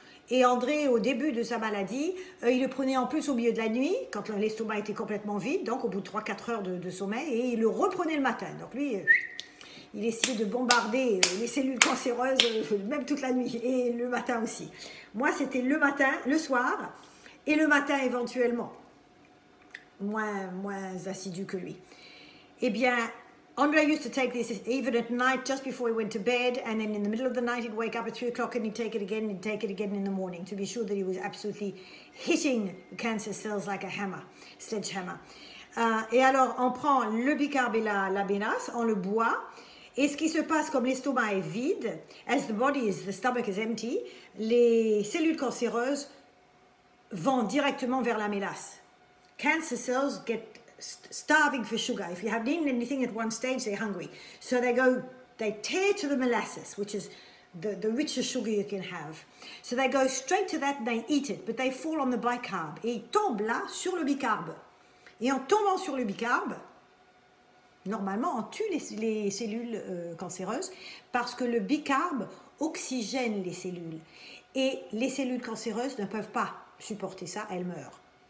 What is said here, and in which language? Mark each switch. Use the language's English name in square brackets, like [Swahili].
[French] Et André, au début de sa maladie, il le prenait en plus au milieu de la nuit, quand l'estomac était complètement vide, donc au bout de 3-4 heures de sommeil, et il le reprenait le matin. Donc lui, il essayait de bombarder les cellules cancéreuses, même toute la nuit, et le matin aussi. Moi, c'était le matin, le soir, et le matin éventuellement. Moins assidu que lui. Eh bien, [English] Andre used to take this even at night, just before he went to bed, and then in the middle of the night he'd wake up at 3 o'clock and he'd take it again, and he'd take it again in the morning to be sure that he was absolutely hitting the cancer cells like a hammer, sledgehammer. [French] Et alors, on prend le bicarbe et la mélasse, on le boit, et ce qui se passe comme l'estomac est vide, [English] as the stomach is empty, [French] les cellules cancéreuses vont directement vers la mélasse. [English] Cancer cells get starving for sugar. If you haven't eaten anything at one stage, they're hungry. So they tear to the molasses, which is the richest sugar you can have. So they go straight to that and they eat it, but they fall on the bicarb. [French] Et ils tombent là sur le bicarbe. Et en tombant sur le bicarbe, normalement, on tue les cellules cancéreuses parce que le bicarbe oxygène les cellules. Et les cellules cancéreuses ne peuvent pas supporter ça, elles meurent.